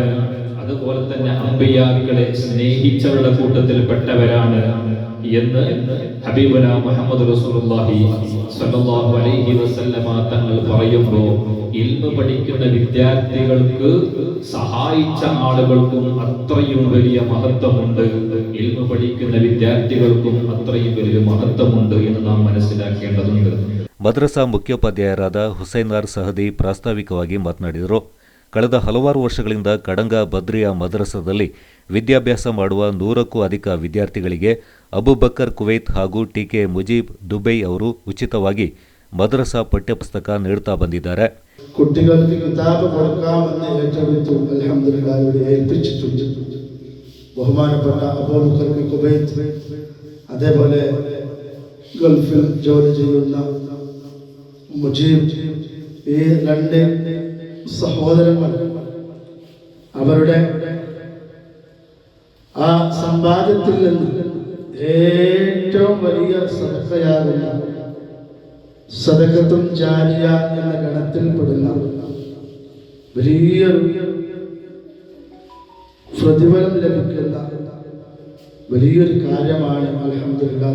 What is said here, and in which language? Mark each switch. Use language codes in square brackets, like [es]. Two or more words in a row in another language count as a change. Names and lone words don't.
[ml] അതുപോലെ തന്നെ അമ്പിയാക്കളെ സ്നേഹിച്ചവരുടെ കൂട്ടത്തിൽപ്പെട്ടവരാണ് എന്ന് ഹബീബുനാ മുഹമ്മദ് റസൂലുള്ളാഹി [ar] صلى الله عليه وسلم [ml] തങ്ങൾ പറയുമ്പോൾ, ഇൽമു പഠിക്കുന്ന വിദ്യാർത്ഥികൾക്ക് സഹായിച്ച ആളുകൾക്കും അത്രയും വലിയ മഹത്വമുണ്ട്, ഇൽമു പഠിക്കുന്ന വിദ്യാർത്ഥികൾക്കും അത്രയും വലിയ മഹത്വമുണ്ട് എന്ന് നാം മനസ്സിലാക്കേണ്ടതുണ്ട്. [kn] ಮದ್ರಸಾ ಮುಖ್ಯೋಪಾಧ್ಯಾಯರಾದ ಹುಸೈನಾರ್ ಸಹದಿ ಪ್ರಾಸ್ತಾವಿಕವಾಗಿ ಮಾತನಾಡಿದರು. ಕಳೆದ ಹಲವಾರು ವರ್ಷಗಳಿಂದ ಕಡಂಗ ಬದ್ರಿಯಾ ಮದರಸದಲ್ಲಿ ವಿದ್ಯಾಭ್ಯಾಸ ಮಾಡುವ 100ಕ್ಕೂ ಅಧಿಕ ವಿದ್ಯಾರ್ಥಿಗಳಿಗೆ ಅಬುಬಕರ್ ಕುವೈತ್ ಹಾಗೂ ಟಿಕೆ ಮುಜೀಬ್ ದುಬೈ ಅವರು ಉಚಿತವಾಗಿ ಮದರಸಾ ಪಠ್ಯಪುಸ್ತಕ ನೀಡುತ್ತಾ ಬಂದಿದ್ದಾರೆ. [ml] കുട്ടികൾക്ക് കിതാബ് കൊടുക്കാമെന്ന് ഏറ്റെടുത്തു. അൽഹംദുലില്ലാഹ് ഇവിടെ ഏൽപ്പിച്ചിട്ടുണ്ട്. ബഹുമാനപ്പെട്ട അബൂബക്കർ കുവൈത്ത്, അതേപോലെ ഗൾഫിൽ ജോലി ചെയ്യുന്ന മുജീബ്, ഈ 2 സഹോദരന്മാർ അവരുടെ ആ സമ്പാദ്യത്തിൽ നിന്ന് ഏറ്റവും വലിയ സദഖയാകുന്ന [ar] صدقة جارية [ml] എന്ന ഗണത്തിൽപ്പെടുന്ന വലിയൊരു പ്രതിഫലം ലഭിക്കുന്ന വലിയൊരു കാര്യമാണ് അൽഹംദുലില്ലാഹ്.